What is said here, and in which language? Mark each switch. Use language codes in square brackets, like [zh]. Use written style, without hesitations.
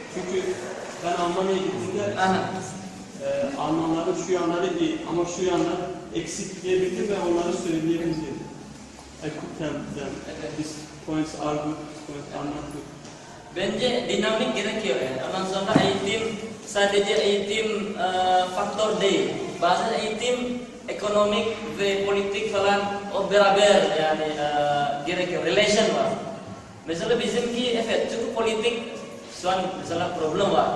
[tr] Çünkü ben Almanya'ya gittiğimde Almanların şu yanları iyi ama şu yanlar eksik diyebildim ve onları söyleyebildim. [en] I could tell them these points are good, these points are not good. [tr] Bence dinamik gerekiyor yani. Ondan sonra eğitim sadece eğitim faktör değil. Bazen eğitim ekonomik ve politik falan o beraber yani gerekiyor. Relation var. Mesela bizimki evet çünkü politik şu an mesela problem var.